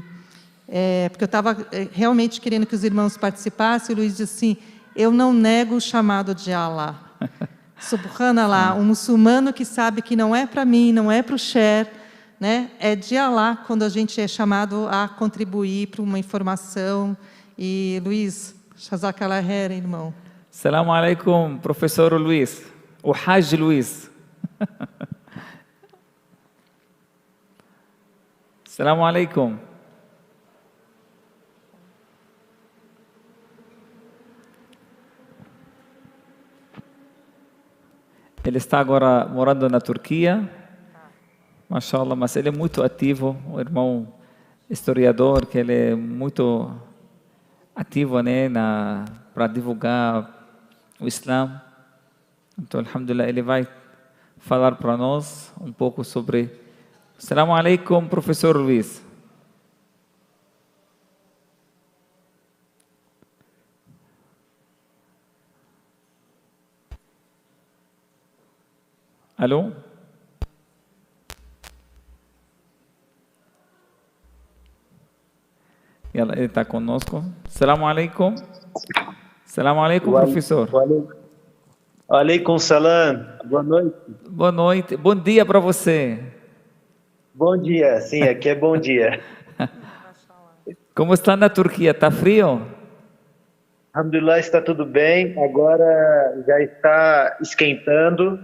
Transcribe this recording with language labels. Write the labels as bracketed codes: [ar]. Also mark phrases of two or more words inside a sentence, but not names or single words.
[pt] porque eu estava realmente querendo que os irmãos participassem, o Luís disse assim, eu não nego o chamado de Allah. Subhanallah, um muçulmano que sabe que não é para mim, não é para o Cher, né, é de Allah quando a gente é chamado a contribuir para uma informação. E, Luís, [ar] جزاك الله خير, irmão. السلام عليكم, [pt] professor Luís. O Hajj Luís. [ar] السلام عليكم. [pt] Ele está agora morando na Turquia. Mashallah, mas ele é muito ativo, o irmão historiador, que ele é muito ativo, né, para divulgar o Islã. Então, alhamdulillah, ele vai falar para nós um pouco sobre... [ar] السلام عليكم, [pt] professor Luís. Alô? Ele está conosco. [ar] السلام عليكم. السلام عليكم, professor. عليكم السلام. [pt] Boa noite. Boa noite. Bom dia para você. Bom dia. Sim, aqui é bom dia. Como está na Turquia? Está frio? Alhamdulillah, está tudo bem. Agora já está esquentando.